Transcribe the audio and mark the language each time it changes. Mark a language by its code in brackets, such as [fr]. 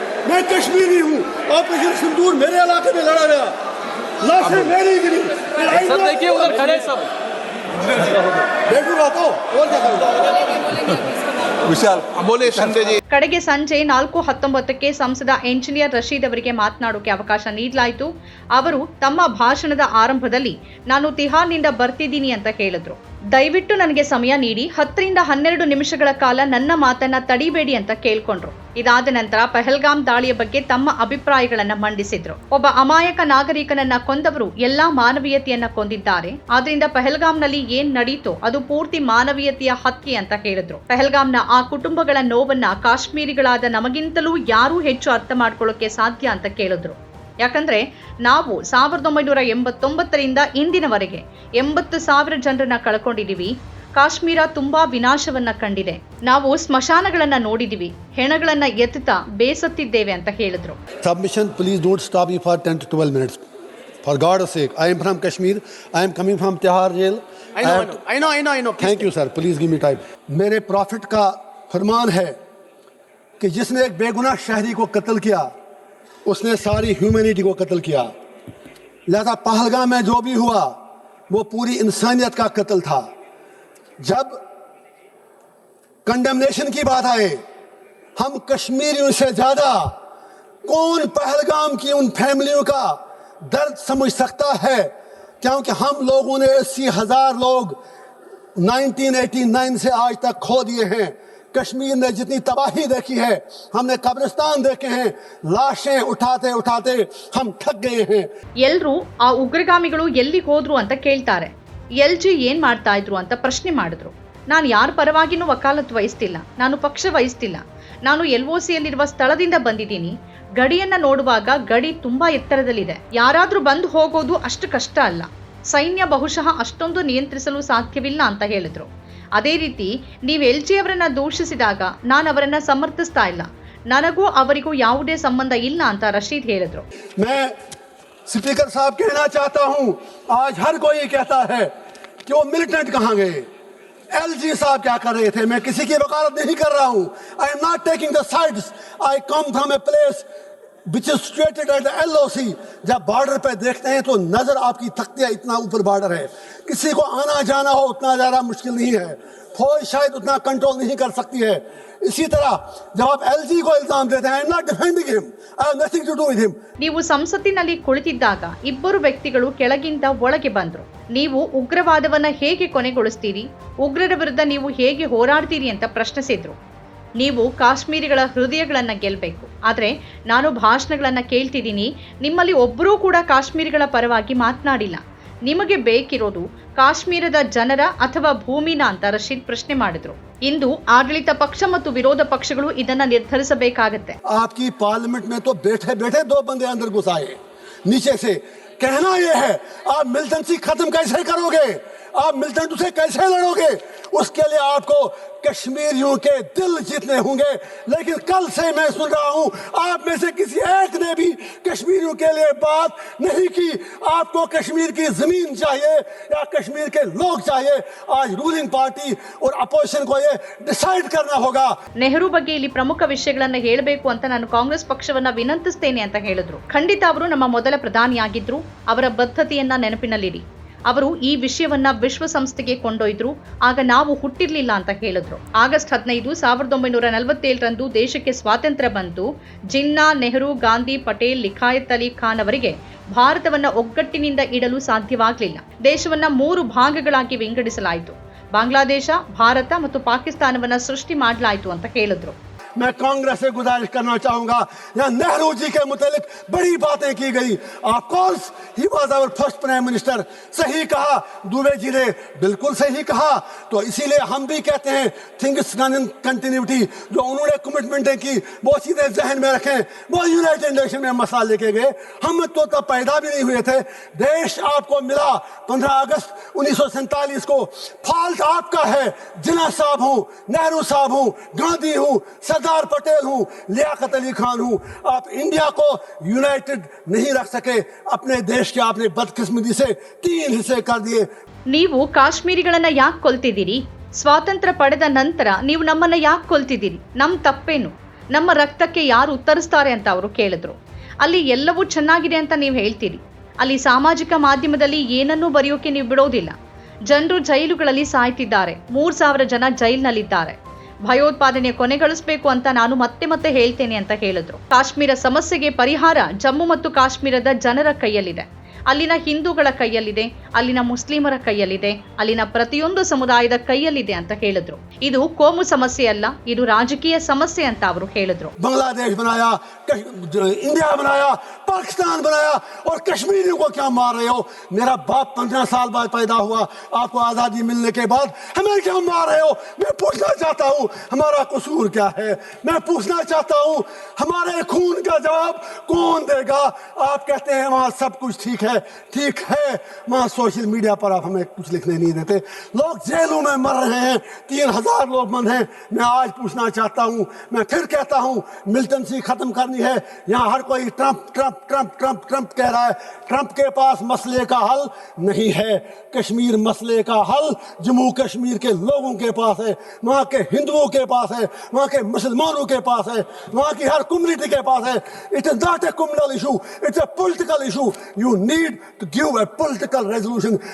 [hi] मैं कश्मीरी हूँ, ऑपरेशन सिंदूर मेरे इलाके में लड़ा गया, लाशें मेरी गिरी। सब देखिए उधर खड़े सब देखूंगा तो और क्या करूँगा। [kn] ವಿಶಾಲ್ ಅಮೋಲೆ ಸಂಜೆ ಕಡೆಗೆ ಸಂಜೆ 4:19ಕ್ಕೆ ಸಂಸದ ಎಂಜಿನಿಯರ್ ರಶೀದ್ ಅವರಿಗೆ ಮಾತನಾಡೋಕೆ ಅವಕಾಶ ನೀಡಲಾಯಿತು. ಅವರು ತಮ್ಮ ಭಾಷಣದ ಆರಂಭದಲ್ಲಿ ನಾನು ತಿಹಾರ್ನಿಂದ ಬರ್ತಿದ್ದೀನಿ ಅಂತ ಹೇಳಿದ್ರು. ದಯವಿಟ್ಟು ನನಗೆ ಸಮಯ ನೀಡಿ 10 ರಿಂದ 12 ನಿಮಿಷಗಳ ಕಾಲ ನನ್ನ ಮಾತನ್ನ ತಡಿಬೇಡಿ ಅಂತ ಕೇಳ್ಕೊಂಡ್ರು. ಇದಾದ ನಂತರ ಪಹಲ್ಗಾಮ್ ದಾಳಿಯ ಬಗ್ಗೆ ತಮ್ಮ ಅಭಿಪ್ರಾಯಗಳನ್ನ ಮಂಡಿಸಿದ್ರು. ಒಬ್ಬ ಅಮಾಯಕ ನಾಗರಿಕನನ್ನ ಕೊಂದವರು ಎಲ್ಲಾ ಮಾನವೀಯತೆಯನ್ನ ಕೊಂದಿದ್ದಾರೆ. ಆದ್ರಿಂದ ಪಹಲ್ಗಾಮ್ನಲ್ಲಿ ಏನ್ ನಡೀತೋ ಅದು ಪೂರ್ತಿ ಮಾನವೀಯತೆಯ ಹತ್ಯೆ ಅಂತ ಹೇಳಿದ್ರು. ಪಹಲ್ಗಾಮ್ನ ಆ ಕುಟುಂಬಗಳ ನೋವನ್ನ ಕಾಶ್ಮೀರಿಗಳಾದ ನಮಗಿಂತಲೂ ಯಾರೂ ಹೆಚ್ಚು ಅರ್ಥ ಮಾಡ್ಕೊಳ್ಳೋಕೆ ಸಾಧ್ಯ ಅಂತ ಕೇಳಿದ್ರು. ಯಾಕಂದ್ರೆ ನಾವು 1989ರಿಂದ ಇಂದಿನವರೆಗೆ 80,000 ಜನರನ್ನ ಕಳ್ಕೊಂಡಿದೀವಿ. ಕಾಶ್ಮೀರ ತುಂಬಾ ವಿನಾಶವನ್ನ ಕಂಡಿದೆ. ನಾವು ಸ್ಮಶಾನಗಳನ್ನ ನೋಡಿದೀವಿ, ಹೆಣಗಳನ್ನ ಎತ್ತುತ್ತಾ ಬೇಸತ್ತಿದ್ದೇವೆ ಅಂತ ಹೇಳಿದ್ರು. [en] Submission, please don't stop me for 10 to 12 minutes. For God's sake, I am from Kashmir. I am coming from Tihar jail. I know. Thank you, sir. Please give me time. [hi] मेरे प्रॉफिट का फरमान है कि जिसने एक बेगुनाह शहरी को कत्ल किया, उसने सारी ह्यूमैनिटी को कत्ल किया. लिहाजा पहलगाम में जो भी हुआ वो पूरी इंसानियत का कत्ल था. जब कंडेमनेशन की बात आए, हम कश्मीरियों से ज्यादा कौन पहलगाम की उन फैमिलियों का दर्द समझ सकता है, क्योंकि हम लोगों ने 80,000 लोग 1989 से आज तक खो दिए हैं. कश्मीर ने जितनी तबाही देखी है, हमने कब्रिस्तान देखे हैं, लाशें उठाते उठाते हम थक गए हैं. [kn] ಎಲ್ಲರೂ ಆ ಉಗ್ರಗಾಮಿಗಳು ಎಲ್ಲಿ ಹೋದ್ರು ಅಂತ ಕೇಳ್ತಾರೆ. LG ಏನ್ ಮಾಡ್ತಾ ಇದ್ರು ಅಂತ ಪ್ರಶ್ನೆ ಮಾಡಿದ್ರು. ನಾನು ಯಾರ ಪರವಾಗಿನೂ ವಕಾಲತ್ ವಹಿಸ್ತಿಲ್ಲ, ನಾನು ಪಕ್ಷ ವಹಿಸ್ತಿಲ್ಲ, ನಾನು LOCಯಲ್ಲಿರುವ ಸ್ಥಳದಿಂದ ಬಂದಿದ್ದೀನಿ. ಗಡಿಯನ್ನ ನೋಡುವಾಗ ಗಡಿ ತುಂಬಾ ಎತ್ತರದಲ್ಲಿದೆ, ಯಾರಾದ್ರೂ ಬಂದು ಹೋಗೋದು ಅಷ್ಟು ಕಷ್ಟ ಅಲ್ಲ, ಸೈನ್ಯ ಬಹುಶಃ ಅಷ್ಟೊಂದು ನಿಯಂತ್ರಿಸಲು ಸಾಧ್ಯವಿಲ್ಲ ಅಂತ ಹೇಳಿದ್ರು. ಅದೇ ರೀತಿ ನೀವು LG ಅವರನ್ನ ದೂಷಿಸಿದಾಗ ನಾನು ಅವರನ್ನ ಸಮರ್ಥಿಸ್ತಾ ಇಲ್ಲ, ನನಗೂ ಅವರಿಗೂ ಯಾವುದೇ ಸಂಬಂಧ ಇಲ್ಲ ಅಂತ ರಶೀದ್ ಹೇಳಿದ್ರು. [hi] मैं स्पीकर साहब कहना चाहता हूं, आज हर कोई कहता है कि वो मिलिटेंट कहां गए, LG साहब क्या कर रहे थे. मैं किसी की वकालत नहीं कर रहा हूं. [en] I am not taking the sides. I come from a place which is situated at the LOC. [hi] जब बॉर्डर पे देखते हैं तो नजर आपकी थकती है, इतना ऊपर बॉर्डर है. किसी को आना जाना हो उतना ज़्यादा मुश्किल नहीं है, फौज शायद उतना कंट्रोल नहीं कर सकती है. इसी तरह जब आप LG को इल्जाम देते हैं, [en] I am not defending him. I have nothing to do with him. [kn] ನೀವು ಸಂಸತ್ತಿನಲ್ಲಿ ಕುಳಿತಿದ್ದಾಗ ಇಬ್ಬರು ವ್ಯಕ್ತಿಗಳು ಕೆಳಗಿಂದ ಒಳಗೆ ಬಂದ್ರು. ನೀವು ಉಗ್ರವಾದವನ್ನ ಹೇಗೆ ಕೊನೆಗೊಳಿಸ್ತೀರಿ, ಉಗ್ರರ ವಿರುದ್ಧ ನೀವು ಹೇಗೆ ಹೋರಾಡ್ತೀರಿ ಅಂತ ಪ್ರಶ್ನಿಸಿದ್ರು. ನೀವು ಕಾಶ್ಮೀರಿಗಳ ಹೃದಯಗಳನ್ನ ಗೆಲ್ಲಬೇಕು, ಆದ್ರೆ ನಾನು ಭಾಷಣಗಳನ್ನ ಕೇಳ್ತಿದ್ದೀನಿ, ನಿಮ್ಮಲ್ಲಿ ಒಬ್ಬರೂ ಕೂಡ ಕಾಶ್ಮೀರಿಗಳ ಪರವಾಗಿ ಮಾತನಾಡಿಲ್ಲ. ನಿಮಗೆ ಬೇಕಿರೋದು ಕಾಶ್ಮೀರದ ಜನರ ಅಥವಾ ಭೂಮಿನ ಅಂತ ರಶೀದ್ ಪ್ರಶ್ನೆ ಮಾಡಿದ್ರು. ಇಂದು ಆಡಳಿತ ಪಕ್ಷ ಮತ್ತು ವಿರೋಧ ಪಕ್ಷಗಳು ಇದನ್ನ ನಿರ್ಧರಿಸಬೇಕಾಗತ್ತೆ. [hi] आपकी पार्लियामेंट में तो बैठे बैठे दो बंदे अंदर घुस आए नीचे से. कहना यह है आप मिलिटेंसी खत्म कैसे करोगे, आप मिलिटेंट से कैसे लड़ोगे, उसके लिए आपको कश्मीरियों के दिल जीतने होंगे. लेकिन कल से मैं सुन रहा हूं आप में से किसी एक ने भी कश्मीरियों के लिए बात नहीं की. आपको कश्मीर की जमीन चाहिए या कश्मीर के लोग चाहिए. आज रूलिंग पार्टी और अपोजिशन को ये डिसाइड करना होगा. [kn] ನೆಹರು ಬಗ್ಗೆ ಇಲ್ಲಿ ಪ್ರಮುಖ ವಿಷಯಗಳನ್ನ ಹೇಳಬೇಕು ಅಂತ ನಾನು ಕಾಂಗ್ರೆಸ್ ಪಕ್ಷವನ್ನ ವಿನಂತಿಸ್ತೇನೆ ಅಂತ ಹೇಳಿದ್ರು. ಖಂಡಿತ ಅವರು ನಮ್ಮ ಮೊದಲ ಪ್ರಧಾನಿಯಾಗಿದ್ರು. ಅವರ ಬದ್ಧತೆಯನ್ನ ನೆನಪಿನಲ್ಲಿಡಿ. ಅವರು ಈ ವಿಷಯವನ್ನ ವಿಶ್ವಸಂಸ್ಥೆಗೆ ಕೊಂಡೊಯ್ದ್ರು. ಆಗ ನಾವು ಹುಟ್ಟಿರ್ಲಿಲ್ಲ ಅಂತ ಹೇಳಿದ್ರು. ಆಗಸ್ಟ್ 15, 1947ರಂದು ದೇಶಕ್ಕೆ ಸ್ವಾತಂತ್ರ್ಯ ಬಂತು. ಜಿನ್ನಾ, ನೆಹರು, ಗಾಂಧಿ, ಪಟೇಲ್, ಲಿಖಾಯತ್ ಅಲಿ ಖಾನ್ ಅವರಿಗೆ ಭಾರತವನ್ನ ಒಗ್ಗಟ್ಟಿನಿಂದ ಇಡಲು ಸಾಧ್ಯವಾಗಲಿಲ್ಲ. ದೇಶವನ್ನ 3 ಭಾಗಗಳಾಗಿ ವಿಂಗಡಿಸಲಾಯಿತು. ಬಾಂಗ್ಲಾದೇಶ, ಭಾರತ ಮತ್ತು ಪಾಕಿಸ್ತಾನವನ್ನ ಸೃಷ್ಟಿ ಮಾಡಲಾಯಿತು ಅಂತ ಹೇಳಿದ್ರು. [hi] मैं कांग्रेस से गुजारिश करना चाहूंगा, यहाँ नेहरू जी के मुतालिक बड़ी बातें की गई. [en] Of course he was our first prime minister. [hi] सही कहा दुबे जी ने, बिल्कुल सही कहा. तो इसीलिए हम भी कहते हैं [en] Things done in continuity. [hi] जो उन्होंने कमिटमेंटें की वो सीधे जहन में रखें. वो यूनाइटेड नेशन में मसला लेके गए. हम तो तब पैदा भी नहीं हुए थे. देश आपको मिला 15 अगस्त 1947 को. फॉल्ट आपका है. जिन्ना साहब हूं, नेहरू साहब हूं, गांधी हूं, सरदार पटेल हूं, लियाकत अली खान हूं. आप इंडिया को यूनाइटेड नहीं रख सके. अपने देश के आपने बदकिस्मती से 3 हिस्से कर दिए. [kn] ನೀವು ಕಾಶ್ಮೀರಿಗಳನ್ನ ಯಾಕೆ ಕೊಲ್ತಿದ್ದೀರಿ? ಸ್ವಾತಂತ್ರ್ಯ ಪಡೆದ ನಂತರ ನೀವು ನಮ್ಮನ್ನ ಯಾಕೆ ಕೊಲ್ತಿದ್ದೀರಿ? ನಮ್ಮ ತಪ್ಪೇನು? ನಮ್ಮ ರಕ್ತಕ್ಕೆ ಯಾರು ಉತ್ತರಿಸ್ತಾರೆ ಅಂತ ಅವರು ಕೇಳಿದ್ರು. ಅಲ್ಲಿ ಎಲ್ಲವೂ ಚೆನ್ನಾಗಿದೆ ಅಂತ ನೀವು ಹೇಳ್ತೀರಿ. ಅಲ್ಲಿ ಸಾಮಾಜಿಕ ಮಾಧ್ಯಮದಲ್ಲಿ ಏನನ್ನೂ ಬರೆಯೋಕೆ ನೀವು ಬಿಡೋದಿಲ್ಲ. ಜನರು ಜೈಲುಗಳಲ್ಲಿ ಸಾಯ್ತಿದ್ದಾರೆ. 3000 ಜನ ಜೈಲಿನಲ್ಲಿದ್ದಾರೆ. ಭಯೋತ್ಪಾದನೆ ಕೊನೆಗಳಿಸಬೇಕು ಅಂತ ನಾನು ಮತ್ತೆ ಹೇಳ್ತೇನೆ ಅಂತ ಹೇಳಿದ್ರು. ಕಾಶ್ಮೀರ ಸಮಸ್ಯೆಗೆ ಪರಿಹಾರ ಜಮ್ಮು ಮತ್ತು ಕಾಶ್ಮೀರದ ಜನರ ಕೈಯಲ್ಲಿದೆ. ಅಲ್ಲಿನ ಹಿಂದೂಗಳ ಕೈಯಲ್ಲಿದೆ, ಅಲ್ಲಿನ ಮುಸ್ಲಿಮರ ಕೈಯಲ್ಲಿದೆ, ಅಲ್ಲಿನ ಪ್ರತಿಯೊಂದು ಸಮುದಾಯದ ಕೈಯಲ್ಲಿದೆ ಅಂತ ಹೇಳಿದ್ರು. ಇದು ಕೋಮು ಸಮಸ್ಯೆ ಅಲ್ಲ, ಇದು ರಾಜಕೀಯ ಸಮಸ್ಯೆ ಅಂತ ಅವರು ಹೇಳಿದ್ರು. [hi] बांग्लादेश बनाया, इंडिया बनाया, पाकिस्तान बनाया और कश्मीरियों को क्या मार रहे हो? मेरा बाप 15 साल बाद पैदा हुआ. आपको आजादी मिलने के बाद हमें क्या मार रहे हो? मैं पूछना चाहता हूँ हमारा कसूर क्या है? मैं पूछना चाहता हूँ हमारे खून का जवाब कौन देगा? आप कहते हैं वहाँ सब कुछ ठीक है. ठीक है, वहाँ सोशल मीडिया पर आप हमें कुछ लिखने नहीं देते. लोग जेलों में मर रहे हैं, 3000 लोग बंद हैं. मैं आज पूछना चाहता हूँ, मैं फिर कहता हूँ मिलिटेंसी खत्म करनी है. यहाँ हर कोई Trump Trump Trump Trump Trump कह रहा है. ट्रंप के पास मसले का हल नहीं है. कश्मीर मसले का हल जम्मू कश्मीर के लोगों के पास है, वहाँ के हिंदुओं के पास है, वहाँ के मुसलमानों के पास है, वहाँ की हर कम्युनिटी के पास है. [en] It is not a communal issue, it's a political issue. You need to give a political resolution.